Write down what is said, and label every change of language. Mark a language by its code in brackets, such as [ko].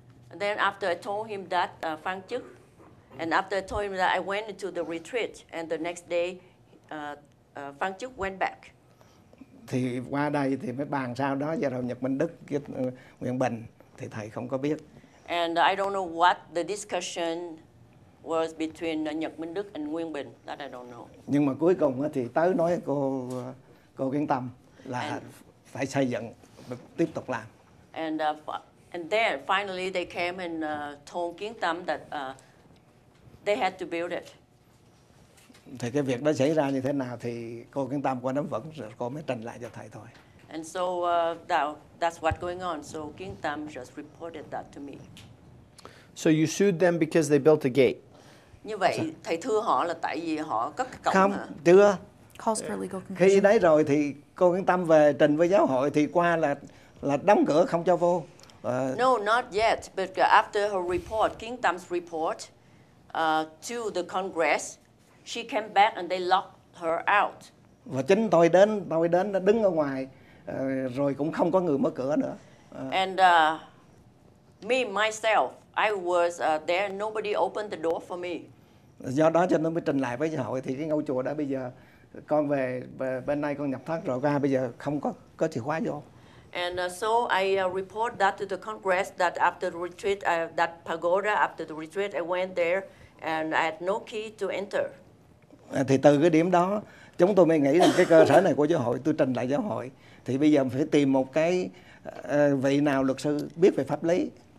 [en] And then after I told him that phân chức, and after I told him that I went into the retreat, and the next day phân chức went back. [vi] Thì qua đây thì mới bàn sau đó giờ đầu Nhật Minh Đức với Nguyễn Bình thì thầy không có biết. [en] And I don't know what the discussion was between Nhật Minh Đức and Nguyên Bình. That I don't know. [vi] Nhưng mà cuối cùng thì tới nói cô Kiến Tâm là phải xây dựng, tiếp tục làm. [en] And then finally they came and told Kiến Tâm that they had to build it. [vi] Thì cái việc đó xảy ra như thế nào thì cô Kiến Tâm qua nắm vững rồi cô mới trình lại cho thầy thôi. [en] And so that's what's going on. So Kiến Tâm just reported that to me. So you sued them because they built a gate? [vi] Như vậy thầy thưa họ là tại vì họ cất cái cổng Không, hả? chưa. [en] Calls for legal conclusion. [vi] Khi đấy rồi thì cô Kiến Tâm về trình với giáo hội thì qua là đóng cửa không cho vô. [en] No, not yet. But after her report, Kiến Tâm report to the Congress, she came back and they locked her out. [vi] Và chính tôi đến đứng ở ngoài rồi cũng không có người mở cửa nữa. [en] And me myself, I was there. Nobody opened the door for me. [vi] Do đó cho nên mới trình lại với giáo hội thì cái ngôi chùa đã bây giờ con về bên này con nhập thất rồi ra bây giờ không có chìa khóa vô. [en] And so I report that to the Congress that after the retreat, that pagoda, after the retreat, I went there and I had no key to enter. [vi] Thì từ cái điểm đó chúng tôi mới nghĩ rằng cái cơ sở này của giáo hội, tôi trình lại giáo hội thì bây giờ phải tìm một cái vị nào luật sư biết về pháp lý.